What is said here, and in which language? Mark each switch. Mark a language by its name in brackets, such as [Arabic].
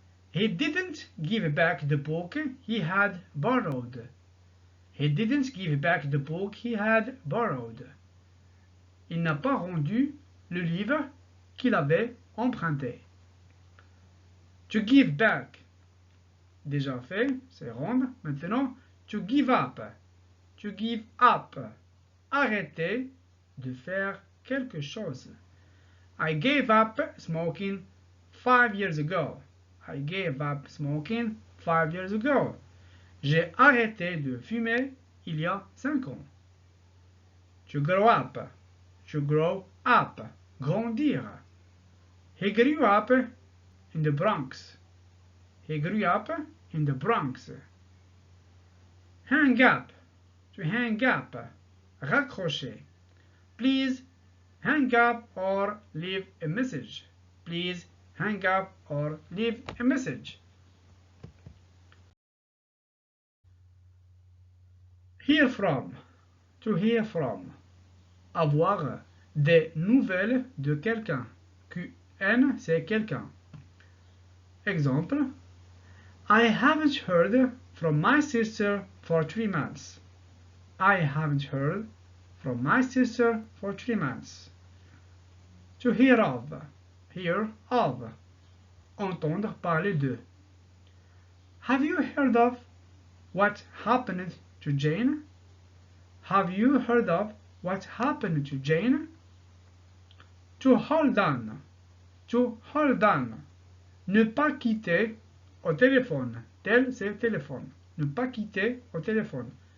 [English] He didn't give back the book he had borrowed. He didn't give back the book he had borrowed. [French] Il n'a pas rendu le livre qu'il avait emprunté. [English] To give back. [French] Déjà fait, c'est rendre. Maintenant, [English] to give up. To give up. [French] Arrêter de faire quelque chose. [English] I gave up smoking 5 years ago. I gave up smoking 5 years ago. [French] J'ai arrêté de fumer il y a 5 ans. [English] To grow up. To grow up. [French] Grandir. [English] He grew up in the Bronx. He grew up in the Bronx. Hang up. To hang up. [French] Raccrocher. [English] Please hang up or leave a message. Please hang up or leave a message. Hear from. To hear from. [French] Avoir des nouvelles de quelqu'un. QN, c'est quelqu'un. Exemple. [English] I haven't heard from my sister for 3 months. I haven't heard from my sister for 3 months. To hear of. Hear of. [French] Entendre parler de. [English] Have you heard of what happened to Jane? Have you heard of what happened to Jane? To hold on. To hold on. [French] Ne pas quitter au téléphone. Tel, c'est téléphone. Ne pas quitter au téléphone.